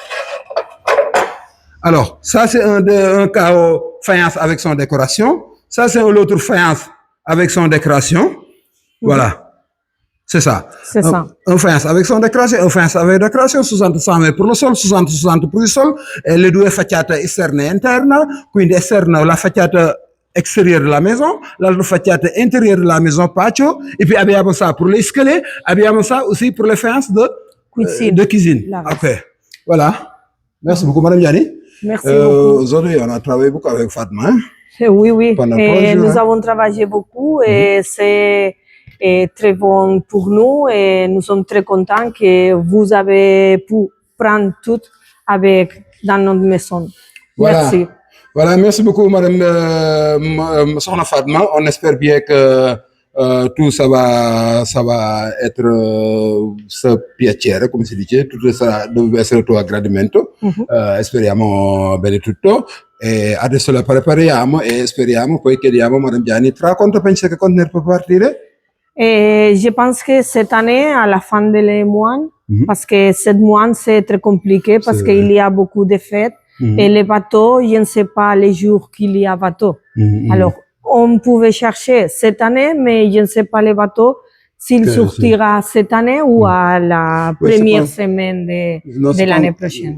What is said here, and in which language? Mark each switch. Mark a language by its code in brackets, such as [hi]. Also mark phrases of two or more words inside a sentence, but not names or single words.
[fr] Alors, ça, c'est un carreau faïence avec son décoration. Ça, c'est l'autre faïence avec son décoration. Voilà. C'est ça. C'est ça. Un faïence avec son décoration, un faïence avec décoration, 60 mètres pour le sol, 60 pour [it] il sol, e le due facciate esterne e interne, quindi esterna la facciata [fr] extérieure de la maison, [it] l'altra facciata [fr] intérieure de la maison, patio, et puis abbiamo ça pour l'escalier, abbiamo ça aussi pour les faïences de cuisine. Ok. Voilà. Merci beaucoup, Madame Diani. Merci beaucoup. Aujourd'hui, on a travaillé beaucoup avec Fatma. Oui. Pendant Et nous jours, avons travaillé beaucoup et c'est très bon pour nous et nous sommes très contents que vous avez pu prendre tout dans notre maison. Voilà. Merci. Voilà, merci beaucoup, Madame Sokhna Fatma. On espère bien que tout ça va être [it] se piacere, come si dice, tutto sarà deve essere tuo a gradimento. Speriamo bene tutto. E adesso la prepariamo e speriamo, poi chiediamo a Madame Diani, tra quanto pensi che contenere può partire? [fr] Et je pense que cette année, à la fin de les mois, parce que cette mois c'est très compliqué, parce qu'il y a beaucoup de fêtes, et les bateaux, je ne sais pas les jours qu'il y a bateau. Alors, on pouvait chercher cette année, mais je ne sais pas les bateaux, s'il sortira cette année ou à la première semaine de l'année prochaine.